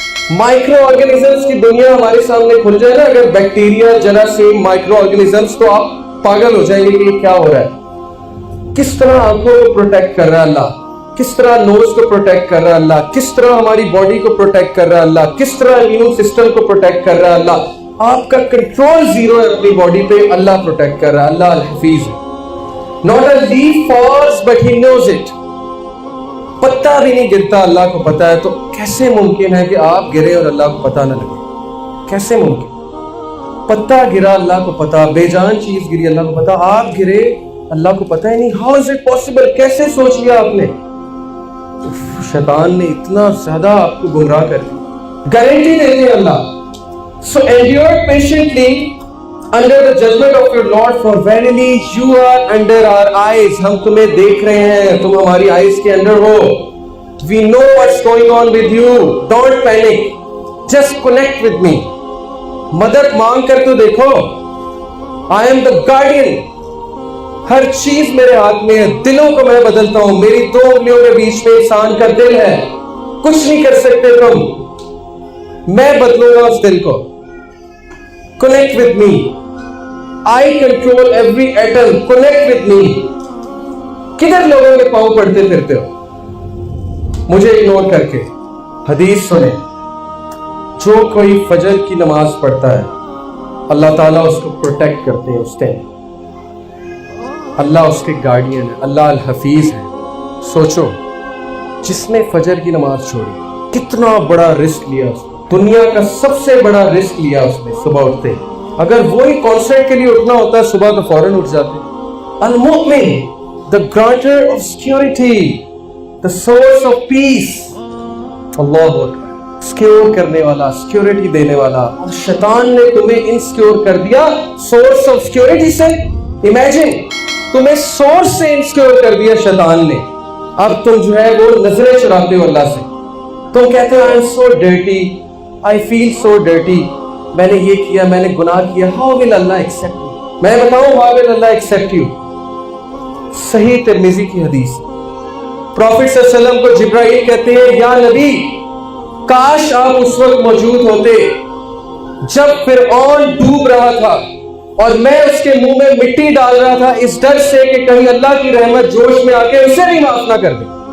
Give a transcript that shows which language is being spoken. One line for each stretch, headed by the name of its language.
Urdu: Micro organisms کی دنیا ہمارے سامنے کھل جائے نا, اگر بیکٹیریا, جراثیم, مائکرو آرگنزمز, تو آپ پاگل ہو جائیں گے کہ یہ کیا ہو رہا ہے. کس طرح آنکھوں کو پروٹیکٹ کر رہا ہے اللہ, کس طرح نوز کو پروٹیکٹ کر رہا ہے اللہ, کس طرح ہماری باڈی کو پروٹیکٹ کر رہا ہے اللہ, کس طرح امیون سسٹم کو پروٹیکٹ کر رہا ہے اللہ. آپ کا کنٹرول زیرو ہے اپنی باڈی پہ, اللہ پروٹیکٹ کر رہا ہے, اللہ الحفیظ ہے.
English: Not a leaf falls but he knows it.
Urdu: پتا بھی نہیں گرتا, اللہ کو پتا ہے. تو کیسے ممکن ہے کہ آپ گرے اور اللہ کو پتا نہ لگے؟ کیسے ممکن؟ پتا گرا, اللہ کو پتا, بے جان چیز گری, اللہ کو پتا, آپ گرے, اللہ کو پتا ہی نہیں.
English: How is it possible?
Urdu: کیسے سوچ لیا آپ نے؟ شیطان نے اتنا زیادہ آپ کو گمراہ کر دیا. گارنٹی دیتے ہیں اللہ.
English: So endure patiently under the judgment of your Lord, for verily you are under our eyes.
Urdu: ہم تمہیں دیکھ رہے ہیں, تم ہماری آئیز کے اندر ہو.
English: We know what's going on with you. Don't panic. Just connect with me.
Urdu: مدد مانگ کر تو دیکھو.
English: I am the guardian.
Urdu: ہر چیز میرے ہاتھ میں ہے, دلوں کو میں بدلتا ہوں, میری 2 انگلیوں کے بیچ میں انسان کا دل ہے, کچھ نہیں کر سکتے تم, میں بدلوں گا اس دل کو.
English: Connect with me. I control every atom. Connect with me.
Urdu: کدھر لوگوں کے پاؤں پڑتے پھرتے ہو مجھے اگنور کر کے؟ حدیث سنیں, جو کوئی فجر کی نماز پڑھتا ہے اللہ تعالیٰ اس کو پروٹیکٹ کرتے ہیں اس ٹائم. اللہ اس کے گارڈین ہے, اللہ الحفیظ ہے. سوچو, جس نے فجر کی نماز چھوڑی, کتنا بڑا رسک لیا اس نے, دنیا کا سب سے بڑا رسک لیا اس نے صبح اٹھتے. اگر وہی کانسرٹ کے لیے اٹھنا ہوتا ہے صبح تو فوراً اٹھ جاتے.
English: المؤمن, the granter of security, the source of peace.
Urdu: Allah Akbar, secure کرنے والا, سیکورٹی دینے والا. اور شیطان نے تمہیں انسیکیور کر دیا سورس آف سیکورٹی سے. امیجن, تمہیں سورس سے انسیکیور کر دیا شیطان نے. اب تم جو ہے وہ نظریں چراتے ہو اللہ سے. تم کہتے ہو
English: I am so dirty,
Urdu: I feel so dirty, میں نے یہ کیا, میں نے گناہ کیا.
English: How will Allah accept you?
Urdu: میں بتاؤں
English: how will Allah accept you.
Urdu: صحیح ترمذی کی حدیث, پروفٹ صلی اللہ علیہ وسلم کو جبرائیل کہتے ہیں, یا نبی, کاش آپ اس وقت موجود ہوتے جب فرعون ڈوب رہا تھا اور میں اس کے منہ میں مٹی ڈال رہا تھا, اس ڈر سے کہ کہیں اللہ کی رحمت جوش میں آ کے اسے بھی معاف نہ کر دے.